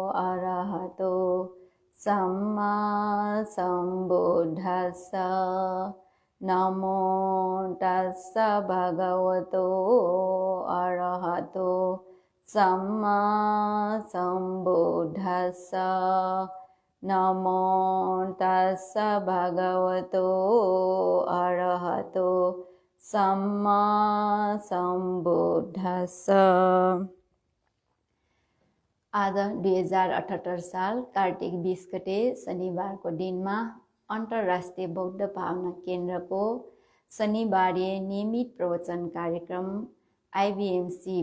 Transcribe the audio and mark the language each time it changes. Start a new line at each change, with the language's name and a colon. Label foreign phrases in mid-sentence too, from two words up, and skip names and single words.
Pali: अरहतो सम्मा सम्बुद्धस्स नमो तस्स भगवतो अरहतो सम्मा सम्बुद्धस्स नमो तस्स भगवतो अरहतो सम्मा सम्बुद्धस्स।
Nepali: आज 2078 साल कार्तिक 20 गते शनिबारको दिनमा अन्तर्राष्ट्रिय बौद्ध भावना केन्द्रको शनिबारे नियमित प्रवचन कार्यक्रम आइबिएमसी